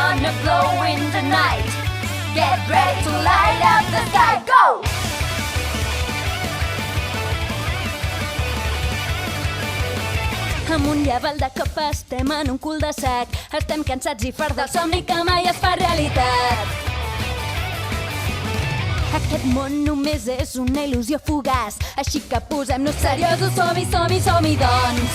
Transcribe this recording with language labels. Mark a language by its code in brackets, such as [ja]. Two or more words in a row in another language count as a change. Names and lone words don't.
[en] fire blow in the night. Get ready to light up the sky, go! [ca] Amunt i avall de cop estem en un cul-de-sac. Estem cansats i farts del somni que mai es fa realitat. Aquest món només és una il·lusió fugaç, així que posem-nos seriosos, som-hi, som-hi, som-hi, doncs.